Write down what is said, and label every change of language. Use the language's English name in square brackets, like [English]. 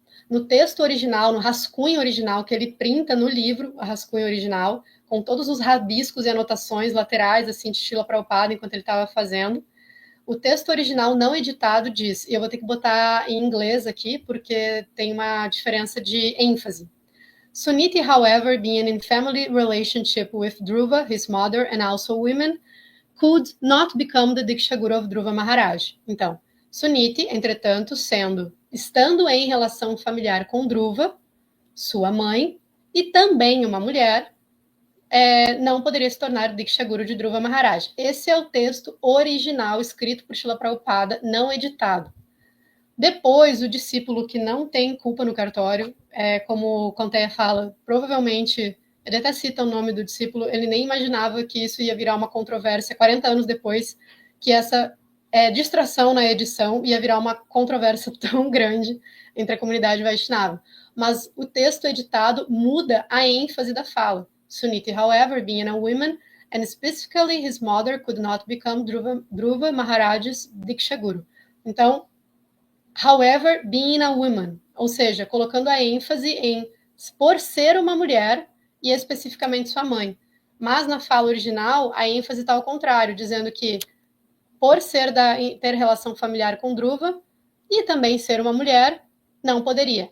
[Portuguese] No texto original, no rascunho original, que ele printa no livro, a rascunho original, com todos os rabiscos e anotações laterais, assim, de Srila Prabhupada, enquanto ele estava fazendo, o texto original não editado diz, e eu vou ter que botar em inglês aqui, porque tem uma diferença de ênfase. [English] Suniti, however, being in family relationship with Dhruva, his mother, and also women, could not become the Diksha Guru of Dhruva Maharaj. [Portuguese] Então, Suniti, entretanto, estando em relação familiar com Dhruva, sua mãe, e também uma mulher, não poderia se tornar Diksha Guru de Dhruva Maharaj. Esse é o texto original escrito por Srila Prabhupada, não editado. Depois, o discípulo que não tem culpa no cartório, como Conteia fala, provavelmente, ele até cita o nome do discípulo, ele nem imaginava que isso ia virar uma controvérsia 40 anos depois, que essa distração na edição ia virar uma controvérsia tão grande entre a comunidade Vaishnava. Mas o texto editado muda a ênfase da fala. [English] Suniti, however, being a woman, and specifically his mother, could not become Dhruva Maharaj's Diksha Guru. [Portuguese] Então, [English] however, being a woman, [Portuguese] ou seja, colocando a ênfase em por ser uma mulher e especificamente sua mãe. Mas na fala original, a ênfase está ao contrário, dizendo que por ter relação familiar com Dhruva e também ser uma mulher, não poderia.